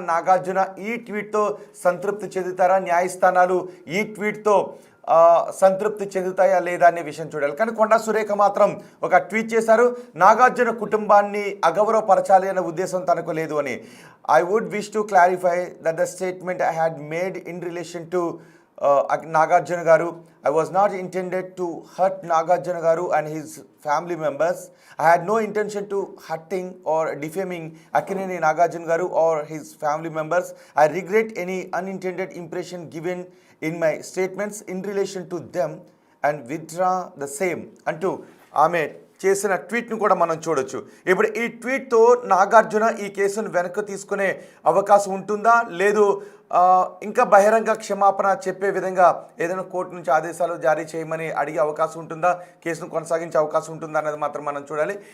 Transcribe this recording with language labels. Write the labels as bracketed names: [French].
[Telugu] నాగార్జున ఈ ట్వీట్తో సంతృప్తి చెందుతారా? న్యాయస్థానాలు ఈ ట్వీట్తో సంతృప్తి చెందుతాయా లేదా అనే విషయం చూడాలి. కానీ కొండా సురేఖ మాత్రం ఒక ట్వీట్ చేశారు. నాగార్జున కుటుంబాన్ని అగౌరవపరచాలి అనే ఉద్దేశం తనకు లేదు అని. [English] I would wish to clarify that the statement I had made in relation to Nagarjuna garu. I was not intended to hurt Nagarjuna Garu and his family members. I had no intention to hurting or defaming Akkineni Nagarjuna Garu or his family members. I regret any unintended impression given in my statements in relation to them and withdraw the same. [Telugu] అంటూ ఆమె చేసిన ట్వీట్ను కూడా మనం చూడొచ్చు. ఇప్పుడు ఈ ట్వీట్తో నాగార్జున ఈ కేసును వెనక్కి తీసుకునే అవకాశం ఉంటుందా, లేదు ఇంకా బహిరంగ క్షమాపణ చెప్పే విధంగా ఏదైనా కోర్టు నుంచి ఆదేశాలు జారీ చేయమని అడిగే అవకాశం ఉంటుందా, కేసును కొనసాగించే అవకాశం ఉంటుందా అన్నది మాత్రం మనం చూడాలి.